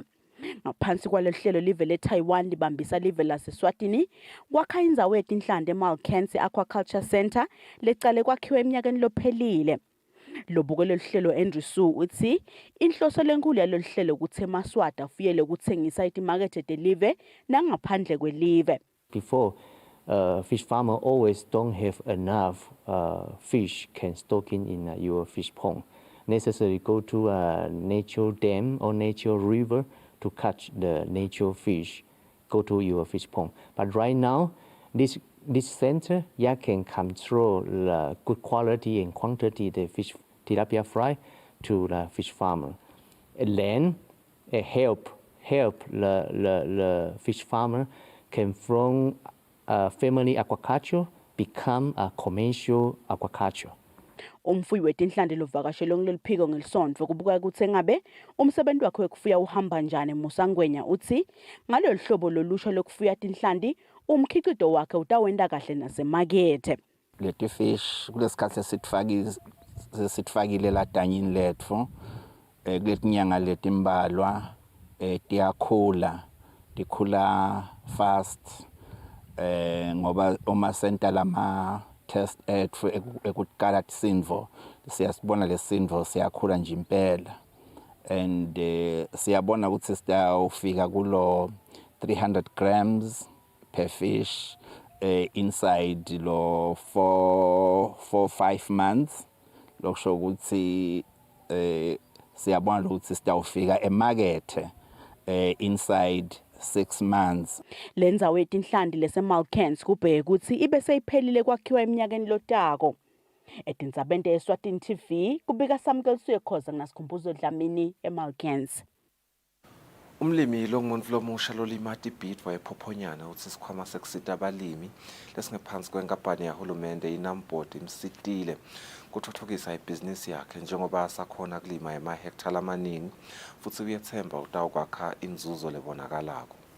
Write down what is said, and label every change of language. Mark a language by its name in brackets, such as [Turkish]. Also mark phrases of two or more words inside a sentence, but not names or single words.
[Swati] Ngaphansi kwalolu hlelo live le-Taiwan libambisa live lase-Eswatini kwakha indzawo yetinhlanti eMalkens Aquaculture Center lecale kwakhiwa eminyakeni lophelile. Lobukela lolu hlelo Andrew Su uthi inhloso lenkulu yalolu hlelo ukuthi eMaswati afuyele ukuthengisa itimakethe telive nangaphandle kwelive. [English] Before, fish farmer always don't have enough fish can stocking in your fish pond. Necessarily go to a natural dam or natural river to catch the natural fish, go to your fish pond. But right now, this center, you can control the good quality and quantity the fish tilapia fry to the fish farmer. And then help the fish farmer can from family aquaculture become a commercial aquaculture. [Swati] Umfuyi wetinhlanti lovakashele kuleli phiko ngelisonto kubuka ukuthi engabe umsebenzi wakhe wekufuya uhamba njani. Musangwenya uthi ngalolu hlobo lolusha lokufuya tinhlanti umkhicito wakhe utawenda kahle nasemakethe. Leti fish kulesikhathi sesitfakile ladanyini letfu kuletinyanga letimbalwa tikhula fast ngoba uma senta lama test ethu ekukala tisindvo siyasibona lesindvo siyakhula nje impela and siyabona ukuthi sitawufika kulo [English] 300 grams per fish inside [Swati] lo 4-5 months. Lokusho ukuthi siyabona ukuthi sitawufika emakethe [English] inside 6 months. [Swati] Lenzawo yetinhlanti leseMalkens kubheke ukuthi ibe seyiphelile kwakhiwa eminyakeni lotako. Etindzabeni Eswatini TV kubika Samkelsuye Khoza ngasikhumbuzo Dlamini eMalkens. Umlimi longumuntu lomusha lolima tibhid wayephophonyana uthi isikhwama sekusita abalimi lesingephansi kwenkampani yahulumende iNamport imsitile kuthuthukisa ibhizinisi yakhe njengoba asakhona kulima emahekthala amaningi futhi uyethemba utawukwakha inzuzo lebonakalako.